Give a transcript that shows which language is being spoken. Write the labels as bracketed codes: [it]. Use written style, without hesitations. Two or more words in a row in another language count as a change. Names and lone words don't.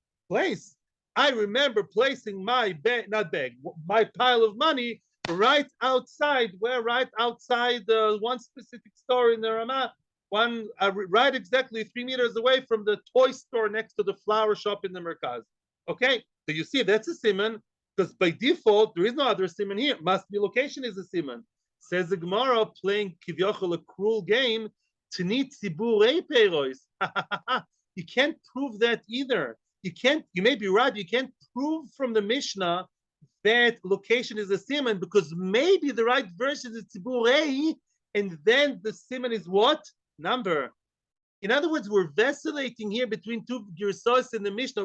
[en] I remember placing my my pile of money right outside one specific store in the Ramah, right exactly 3 meters away from the toy store next to the flower shop in the Merkaz. Okay, so you see that's a siman, because by default there is no other siman here. Must be location is a siman. Says the Gemara, playing kivyochel, a cruel game. [he] Tnit tziburei peros. [en] You can't prove that either. You may be right. You can't prove from the Mishnah that location is a siman, because maybe the right version is tziburei, and then the siman is what? Number. In other words, we're vacillating here between 2 girsos in the Mishnah.